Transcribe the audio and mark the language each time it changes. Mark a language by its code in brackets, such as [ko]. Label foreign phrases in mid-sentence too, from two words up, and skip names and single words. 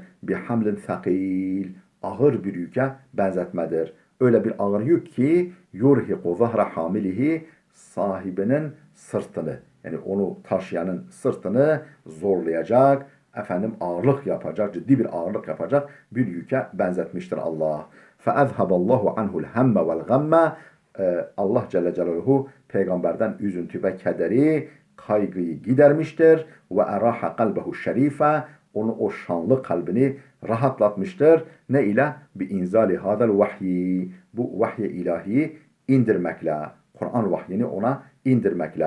[ar] بحمل ثقيل, [tr] ağır bir yüke benzetmedir. Öyle bir ağır yük ki [ar] يرهق ظهر حامله, [tr] sahibinin sırtını, yani onu taşıyanın sırtını zorlayacak, ağırlık yapacak, ciddi bir ağırlık yapacak bir yüke benzetmiştir Allah. [ar] فَاَذْهَبَ اللّٰهُ عَنْهُ الْهَمَّ وَالْغَمَّ. [tr] Allah [ar] جل جلاله [tr] peygamberden üzüntü ve kederi, kaygıyı gidermiştir. [ar] وأراح قلبه الشريف, [tr] onu o şanlı kalbini rahatlatmıştır. Ne ile? [ar] بإنزال هذا الوحي, [tr] bu vahyi ilahiyi indirmekle, Kur'an vahyini ona indirmekle.